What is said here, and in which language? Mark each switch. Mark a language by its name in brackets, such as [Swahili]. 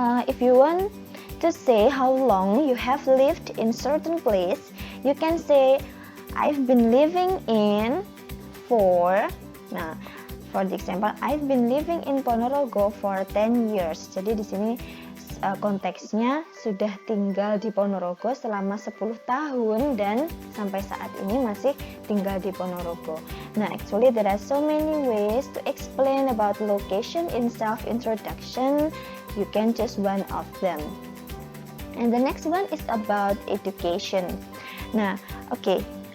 [English] If you want to say how long you have lived in certain place, you can say I've been living in for the example I've been living in Ponorogo for 10 years. [Indonesian] Jadi di sini konteksnya sudah tinggal di Ponorogo selama 10 tahun dan sampai saat ini masih tinggal di Ponorogo. [English] Nah, actually there are so many ways to explain about location in self-introduction. You can choose one of them. And the next one is about education. Nah, okay.